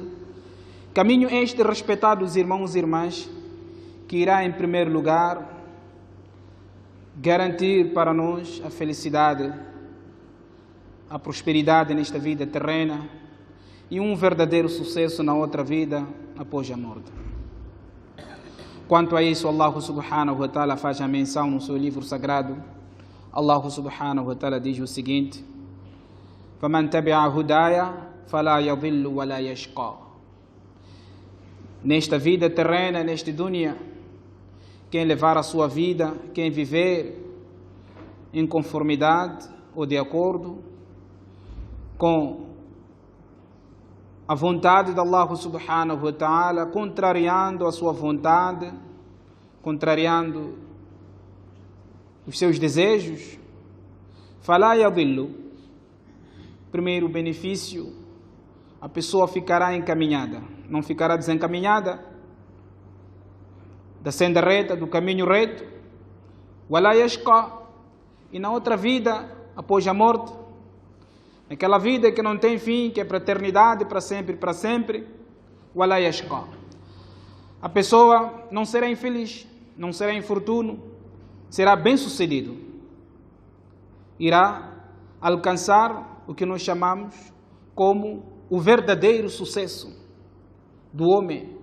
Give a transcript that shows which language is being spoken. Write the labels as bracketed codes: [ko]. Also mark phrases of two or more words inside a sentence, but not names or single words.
[pt] Caminho este, respeitados irmãos e irmãs, que irá em primeiro lugar garantir para nós a felicidade, a prosperidade nesta vida terrena e um verdadeiro sucesso na outra vida após a morte. Quanto a isso, [ar] الله سبحانه وتعالى [pt] faz a menção no seu livro sagrado. [ar] الله سبحانه وتعالى [pt] diz o seguinte: [ar] فَمَنْ تَبِعَ هُدَايَ فَلَا يَضِلُّ وَلَا يَشْقَى. [pt] Nesta vida terrena, neste dunya, quem levar a sua vida, quem viver em conformidade ou de acordo com a vontade de [ar] الله سبحانه وتعالى, [pt] contrariando a sua vontade, contrariando os seus desejos, [ar] فَلَا يَضِلُّ. [pt] Primeiro benefício, a pessoa ficará encaminhada, não ficará desencaminhada da senda reta, do caminho reto, [ar] وَلَا يَشْقَى. [pt] E na outra vida, após a morte, naquela vida que não tem fim, que é para a eternidade, para sempre, [ar] وَلَا يَشْقَى. [pt] A pessoa não será infeliz, não será infortuno, será bem-sucedido. Irá alcançar o que nós chamamos como o verdadeiro sucesso do homem.